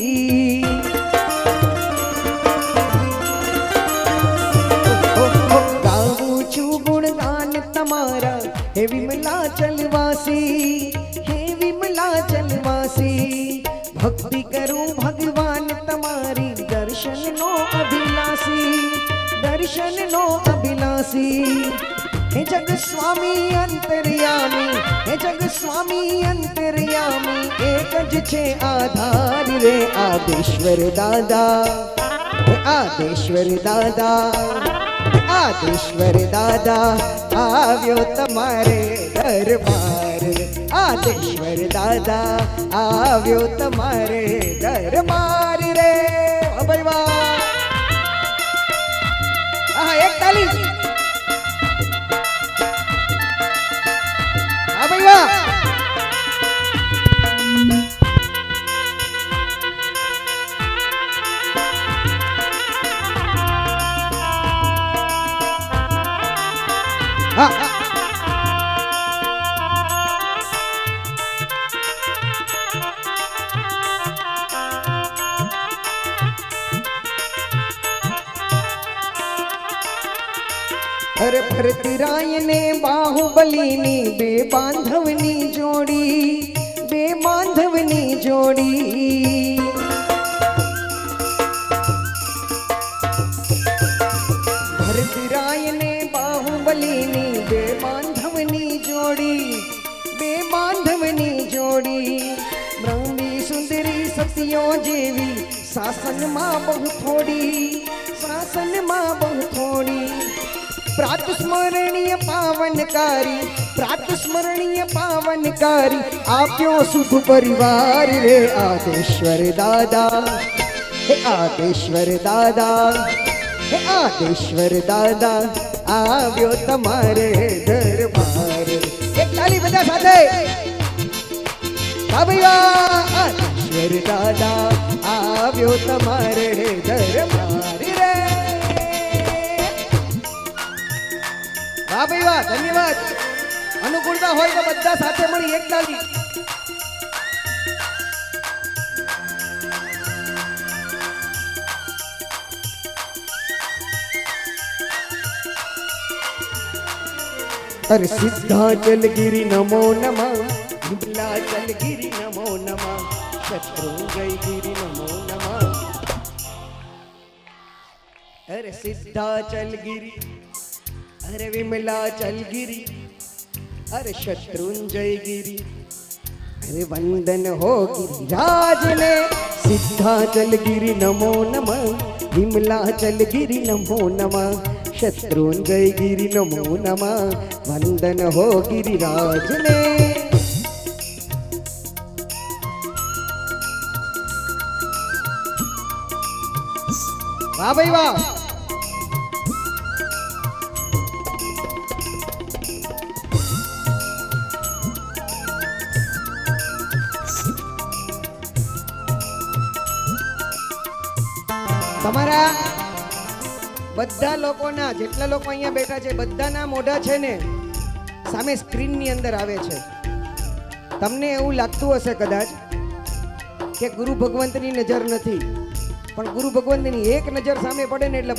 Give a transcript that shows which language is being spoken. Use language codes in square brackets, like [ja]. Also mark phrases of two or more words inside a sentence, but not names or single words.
[gu] ગાઉં છું ગુણગાન તમારા હે વિમલા ચલવાસી, હે વિમલા ચલવાસી। ભક્તિ કરું ભગવાન તમારી દર્શન નો અભિલાષી, દર્શન નો અભિલાષી હે જગ સ્વામી અંતર્યામી હે જગ સ્વામી અંતર્યામી એક જ છે આધાર રે આદેશ્વર દાદા આદેશ્વર દાદા આદેશ્વર દાદા આવ્યો તમારે દરબાર આદેશ્વર દાદા આવ્યો તમારે દરબાર રે ભાઈ વાહ હા એક તાલી હા ભાઈ વાહ હા अरे ભરતરાય ને બાહુબલી ની બે બાંધવની જોડી બે બાંધવની જોડી ભરતરાય ને બાહુબલી ની બે બાંધવની જોડી બે બાંધવની જોડી બ્રહ્મી સુંદરી સતીઓ જેવી શાસન માં બહુ થોડી શાસન માં બહુ થોડી પ્રાતસ્મરણીય પાવનકારી પ્રાતસ્મરણીય પાવનકારી આપ્યો સુખ પરિવાર રે આદેશ્વર દાદા હે આદેશ્વર દાદા હે આદેશ્વર દાદા આવ્યો તમારે દરબાર એક તાલી બધા સાથે હા ભૈયા આદેશ્વર દાદા આવ્યો તમારે દરબાર રે વાહ ભાઈ વાહ ધન્યવાદ અનુકૂળતા હોય તો બધા સાથે મળી એક તાળી [sa] अरे सिद्धाचल गिरि नमो नमः विमलाचल गिरि नमो नमः शत्रुंजय गिरि नमो नमः [gu] અરે સિદ્ધાચલ ગિરિ અરે વિમલાચલ ગિરિ અરે શત્રુંજય ગિરિ અરે વંદન હો ગિરિરાજ ને [sa] सिद्धाचल गिरि नमो नमः विमलाचल गिरि नमो नमः शत्रुंजय गिरि नमो नमः [gu] વંદન હો ગિરિરાજ ને વાહ ભાઈ વાહ તમારા બધા લોકોના જેટલા લોકો અહીંયા બેઠા છે બધાના મોઢા છે ને સામે સ્ક્રીનની અંદર આવે છે તમને એવું લાગતું હશે કદાચ કે ગુરુ ભગવંતની નજર નથી પણ ગુરુ ભગવંતની એક નજર સામે પડે ને એટલે